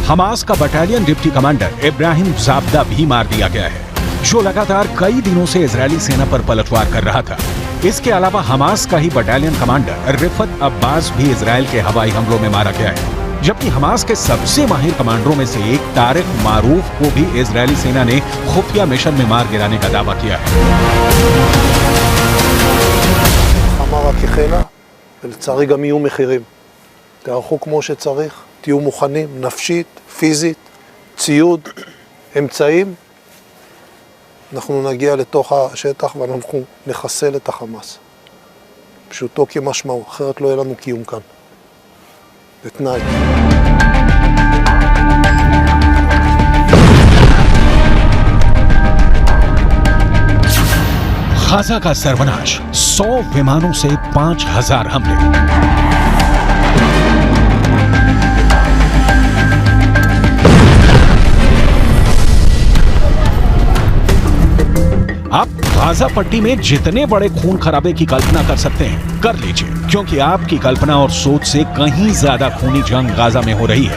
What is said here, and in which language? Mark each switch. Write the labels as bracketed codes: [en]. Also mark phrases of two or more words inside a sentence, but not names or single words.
[hi] हमास का [en] battalion deputy commander [hi] इब्राहिम जाबदा भी मार दिया गया है, जो लगातार कई दिनों से इजरायली सेना पर पलटवार कर रहा था। इसके अलावा हमास का ही [en] battalion commander [hi] रिफत अब्बास भी इजरायल के हवाई हमलों में मारा गया है, जबकि हमास के सबसे माहिर कमांडरों में से एक तारिक मारूफ को भी इजरायली सेना ने खुफिया मिशन में मार गिराने का दावा किया है। [he] כחילה, ולצערי גם יהיו מחירים. תערכו כמו שצריך, תהיו מוכנים, נפשית, פיזית, ציוד, אמצעים. אנחנו נגיע לתוך השטח ואנחנו נחסל את החמאס. פשוטו כמשמעו, אחרת לא יהיה לנו קיום כאן. זה תנאי. [hi] गाजा का सर्वनाश, 100 विमानों से 5,000 हमले। आप गाजा पट्टी में जितने बड़े खून खराबे की कल्पना कर सकते हैं कर लीजिए, क्योंकि आपकी कल्पना और सोच से कहीं ज्यादा खूनी जंग गाजा में हो रही है।